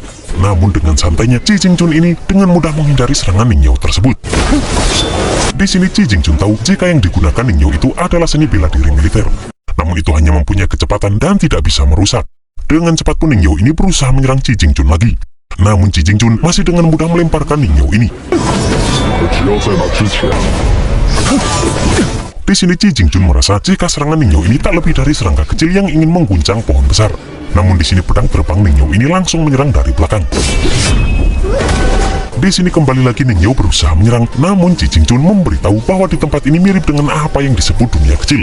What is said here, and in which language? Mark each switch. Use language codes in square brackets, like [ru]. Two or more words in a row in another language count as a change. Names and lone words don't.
[id] Namun dengan santainya Chi Jingjun ini dengan mudah menghindari serangan Ning Yao tersebut. Di sini Chi Jingjun tahu jika yang digunakan Ning Yao itu adalah seni bela diri militer. Namun itu hanya mempunyai kecepatan dan tidak bisa merusak. Dengan cepat pun Ning Yao ini berusaha menyerang Chi Jingjun lagi. Namun Chi Jingjun masih dengan mudah melemparkan Ning Yao ini. [zh] 我只要在那之前， [id] Di sini Chi Jingjun merasa jika serangan Ning Yao ini tak lebih dari serangga kecil yang ingin mengguncang pohon besar. Namun di sini pedang terbang Ning Yao ini langsung menyerang dari belakang. Di sini kembali lagi Ning Yao berusaha menyerang, namun Chi Jingjun memberitahu bahwa di tempat ini mirip dengan apa yang disebut dunia kecil.